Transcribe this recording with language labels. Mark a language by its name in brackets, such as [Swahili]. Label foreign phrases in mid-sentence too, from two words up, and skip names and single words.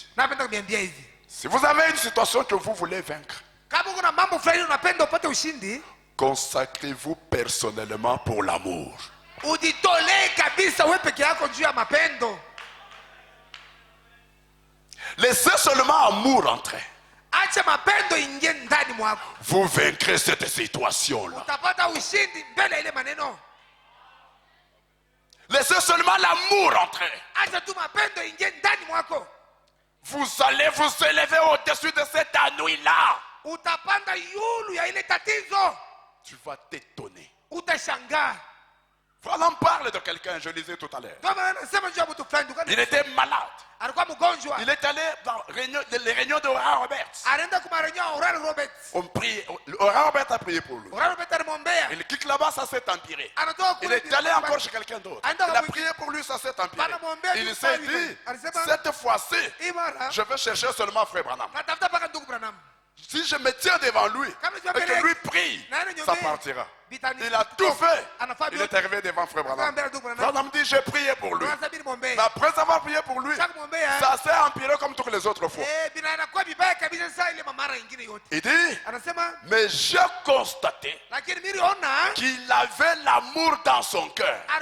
[French] Si vous avez une situation que vous voulez vaincre, consacrez-vous personnellement pour l'amour. Laissez seulement amour entrer. [Swahili] acha mapendo ingie ndani mwako, [French] vous vaincrez cette situation-là. [Swahili] utapata ushindi mbele ya ile maneno. [French] Laissez seulement l'amour entrer. [Swahili] Acha tu mapendo ingie ndani mwako, [French] Vous allez vous élever au-dessus de cette ennui-là. [Swahili] utapanda yulu ya ile tatizo, [French] Tu vas t'étonner. [Swahili] utashangaa. [French] Voilà, on parle de quelqu'un, je lisais tout à l'heure. [Swahili] Kama anasema juu ya mtu fulani dukani, [French] Il était malade. [Swahili] alikuwa mgonjwa, [French] Il est allé dans les réunions de Oral Roberts. [Swahili] anaenda kwa marenyo ya Oral Roberts. [French] On prie. Oral Roberts a prié pour lui. [Swahili] Oral Roberts alimwombea, [French] Il quitte là-bas, ça s'est empiré. [Swahili] anatoka [French] Il [Swahili] kule, [French] est allé encore chez quelqu'un d'autre. Il a prié pour lui, ça s'est empiré. Il s'est dit, cette fois-ci, [Swahili] imara [French] je vais chercher seulement Frère Branham. [Swahili] natafuta mpaka ndugu Branham. [French] Si je me tiens devant lui et que lui prie, ça partira. Il a tout fait. Il est arrivé devant Frère Branham. Branham dit, j'ai prié pour lui. Mais après avoir prié pour lui, ça s'est empiré comme toutes les autres fois. Il dit, mais j'ai constaté qu'il avait l'amour dans son cœur.